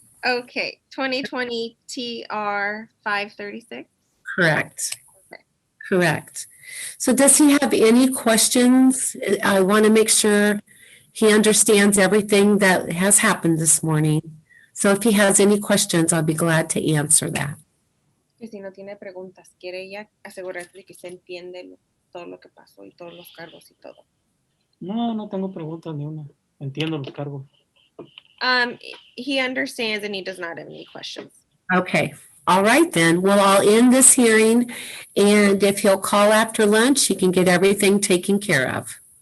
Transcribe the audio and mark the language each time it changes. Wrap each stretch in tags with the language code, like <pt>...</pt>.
<en>Okay. 2020 TR 536. Correct. Okay. Correct. So does he have any questions? I want to make sure he understands everything that has happened this morning. So if he has any questions, I'll be glad to answer that.</en> <es>Que si no tiene preguntas, quiere ella asegurarse de que se entiende todo lo que pasó y todos los cargos y todo. No, no tengo preguntas ni una. Entiendo los cargos.</es> <en>He understands and he does not have any questions. Okay. All right, then. Well, I'll end this hearing, and if he'll call after lunch, he can get everything taken care of.</en>